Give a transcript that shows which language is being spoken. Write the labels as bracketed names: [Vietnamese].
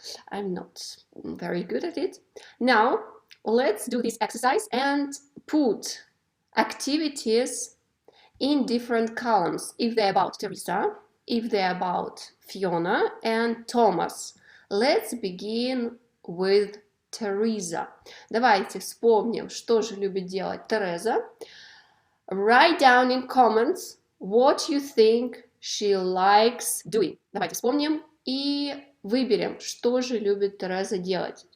[English] I'm not very good at it. Now, let's do this exercise and put activities in different columns, if they're about Teresa, if they're about Fiona and Thomas. Let's begin with Teresa. [Russian] Давайте вспомним, что же любит делать Тереза. [English] Write down in comments what you think she likes doing. [Russian] Давайте вспомним и выберем, что же любит Тереза делать.